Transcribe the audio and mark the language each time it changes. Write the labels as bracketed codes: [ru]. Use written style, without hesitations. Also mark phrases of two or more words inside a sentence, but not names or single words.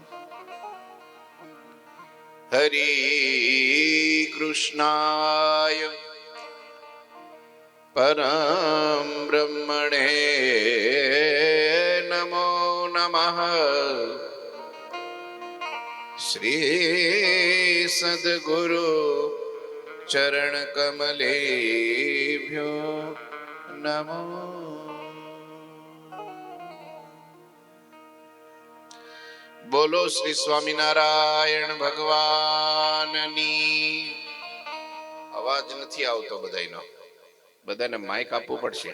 [sa] हरे कृष्णाय परम ब्रह्मणे नमो नमः। श्री सद्गुरु चरण कमलेभ्यो नमो. [gu] બોલો શ્રી સ્વામિનારાયણ ભગવાનની. અવાજ નથી આવતો બધાયનો, બધાને માઇક આપવું પડશે.